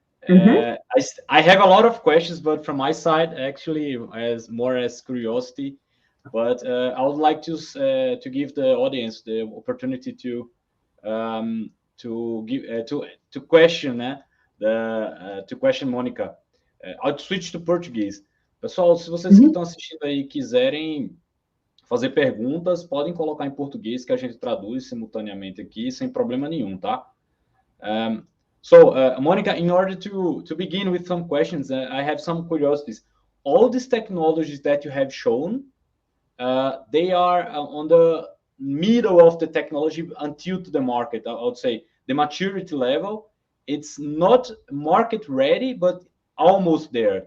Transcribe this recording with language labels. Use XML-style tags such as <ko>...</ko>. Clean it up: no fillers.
<en>I have a lot of questions, but from my side, actually, as more as curiosity. But I would like to give the audience the opportunity to question question Monica. I'll switch to português.</en> <pt>Pessoal, se vocês que estão assistindo aí quiserem fazer perguntas, podem colocar em português que a gente traduz simultaneamente aqui sem problema nenhum, tá?</pt> <en>So, Monica, in order to begin with some questions, I have some curiosities. All these technologies that you have shown, they are on the middle of the technology until to the market. I would say the maturity level, it's not market ready, but almost there.</en>